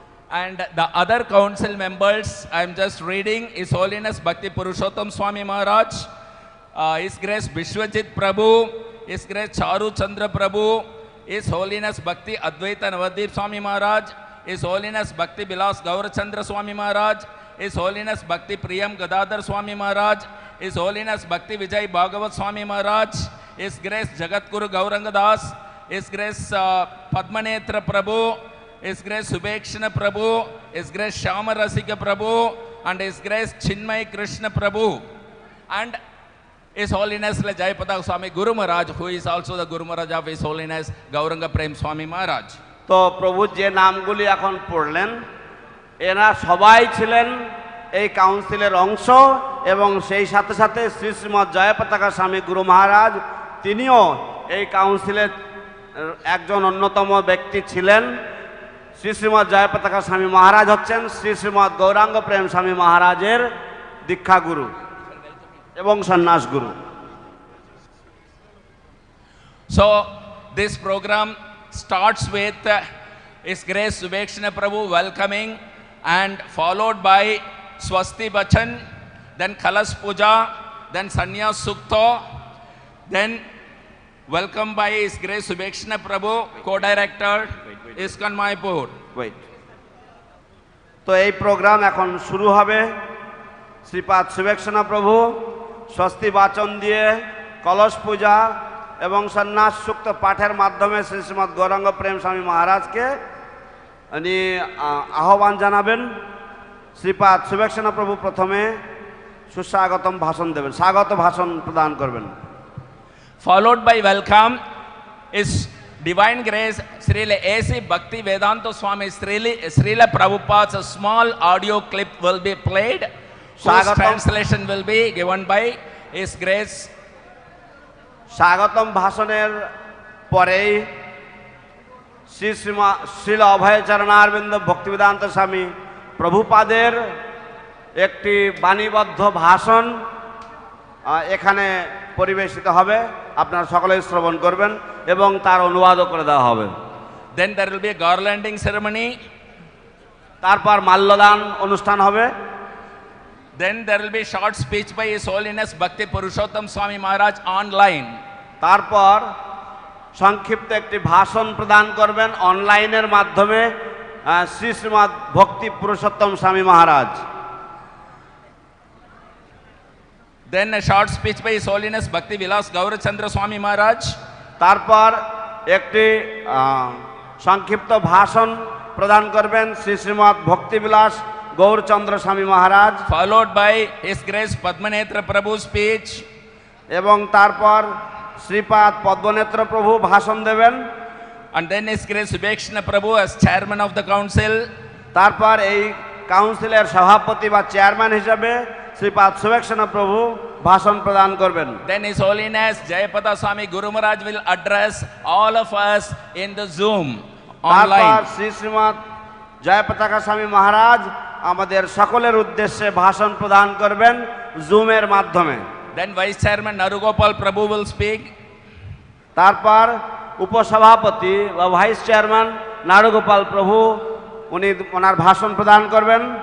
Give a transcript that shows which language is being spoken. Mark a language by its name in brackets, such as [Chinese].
[English] And the other council members, I am just reading, His Holiness Bhakti Purushottam Swami Maharaj, His Grace Vishwajit Prabhu, His Grace Charu Chandra Prabhu, His Holiness Bhakti Advaita Navadip Swami Maharaj, His Holiness Bhakti Bilas Gaurachandra Swami Maharaj, His Holiness Bhakti Priyam Gadadhar Swami Maharaj, His Holiness Bhakti Vijay Bhagavat Swami Maharaj, His Grace Jagat Guru Gauranga Das, His Grace Padmanetra Prabhu, His Grace Subhekshana Prabhu, His Grace Shyama Rasika Prabhu, and His Grace Chinmay Krishna Prabhu, and His Holiness Jayapataka Swami Guru Maharaj, who is also the Guru Maharaj of His Holiness Gauranga Prema Swami Maharaj. [Bangla] তো প্রভু যে নামগুলি এখন পড়লেন, এরা সবাই ছিলেন এই কাউন্সিলের অংশ, এবং সেই সাথে সাথে শ্রী শ্রীমৎ জয়পতাকা স্বামী গুরু মহারাজ তিনিও এই কাউন্সিলের একজন অন্যতম ব্যক্তি ছিলেন। শ্রী শ্রীমৎ জয়পতাকা স্বামী মহারাজ হচ্ছেন শ্রী শ্রীমৎ গৌরাঙ্গ প্রেম স্বামী মহারাজের দীক্ষা গুরু এবং সন্ন্যাস গুরু। [English] So this program starts with His Grace Subhekshana Prabhu welcoming, and followed by Swasti Bachan, then Kalas Puja, then Sannyas Sukta, then welcome by His Grace Subhekshana Prabhu, co-director ISKCON Mayapur. [Bangla] তো এই programme এখন শুরু হবে। শ্রীপাদ শুভেক্ষণা প্রভু স্বস্তি বাচন দিয়ে কলস পূজা এবং সন্ন্যাস সূক্ত পাঠের মাধ্যমে শ্রী শ্রীমৎ গৌরাঙ্গ প্রেম স্বামী মহারাজকে উনি আহ্বান জানাবেন। শ্রীপাদ শুভেক্ষণা প্রভু প্রথমে সুস্বাগতম ভাষণ দেবেন, স্বাগত ভাষণ প্রদান করবেন। [English] Followed by welcome is Divine Grace Srila A.C. Bhakti Vedanta Swami Srila Prabhupada's small audio clip will be played, whose translation will be given by His Grace [Bangla] স্বাগতম ভাষণের পরেই শ্রীল অভয়চরণারবিন্দ ভক্তিবেদান্ত স্বামী প্রভুপাদের একটি বাণীবদ্ধ ভাষণ এখানে পরিবেশিত হবে। আপনারা সকলেই শ্রবণ করবেন এবং তার অনুবাদও করে দেওয়া হবে। [English] Then there will be a garlanding ceremony. [Bangla] তারপর মাল্যদান অনুষ্ঠান হবে। [English] Then there will be short speech by His Holiness Bhakti Purushottam Swami Maharaj online. [Bangla] তারপর সংক্ষিপ্ত একটি ভাষণ প্রদান করবেন অনলাইনের মাধ্যমে শ্রী শ্রীমৎ ভক্তি পুরুষোত্তম স্বামী মহারাজ। [English] Then a short speech by His Holiness Bhakti Vilas Gaurachandra Swami Maharaj. [Bangla] তারপর একটি সংক্ষিপ্ত ভাষণ প্রদান করবেন শ্রী শ্রীমৎ ভক্তিবিলাস গৌরচন্দ্র স্বামী মহারাজ। [English] Followed by His Grace Padmanetra Prabhu speech. [Bangla] এবং তারপর শ্রীপাদ পদ্মনেত্র প্রভু ভাষণ দেবেন। [English] And then His Grace Vibhekshana Prabhu as chairman of the council. [Bangla] তারপর এই কাউন্সিলের সভাপতি বা চেয়ারম্যান হিসেবে শ্রীপাদ সুবেক্ষণা প্রভু ভাষণ প্রদান করবেন। [English] Then His Holiness Jayapata Swami Guru Maharaj will address all of us in the Zoom [Bangla] তারপর [English] online. [Bangla] শ্রী শ্রীমৎ জয়পতাকা স্বামী মহারাজ আমাদের সকলের উদ্দেশ্যে ভাষণ প্রদান করবেন জুমের মাধ্যমে। [English] Then Vice Chairman Narugopal Prabhu will speak. [Bangla] তারপর উপসভাপতি বা ভাইস চেয়ারম্যান নারুগোপাল প্রভু উনি ওনার ভাষণ প্রদান করবেন।